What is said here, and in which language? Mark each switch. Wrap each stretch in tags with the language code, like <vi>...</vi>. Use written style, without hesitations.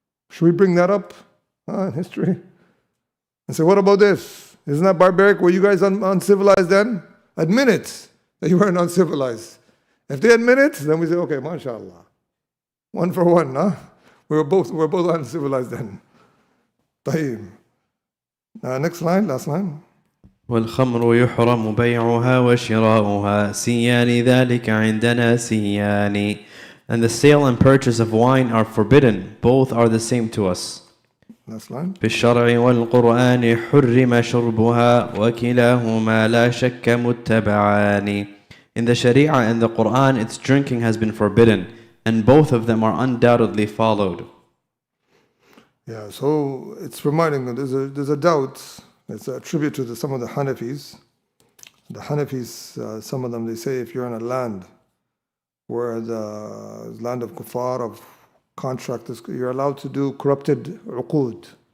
<en>Should we bring that up in history? And say, what about this? Isn't that barbaric? Were you guys uncivilized then? Admit it, that you weren't uncivilized. If they admit it, then we say, okay, mashallah. One for one, huh? We're both uncivilized then. طيب. Next line, last line.</en> <ar>والخمر يحرم بيعها وشراؤها سيان ذلك عندنا سيان.</ar> <en>And the sale and purchase of wine are forbidden. Both are the same to us. Last line.</en> <ar>بالشرع والقرآن حرم شربها وكلاهما لا شك متبعان.</ar> <en>In the Sharia and the Quran, its drinking has been forbidden, and both of them are undoubtedly followed. Yeah, so it's reminding them there's a doubt. It's a tribute to some of the Hanafis. The Hanafis, some of them, they say if you're in a land where the land of kuffar, of contract, you're allowed to do corrupted uqud.</en>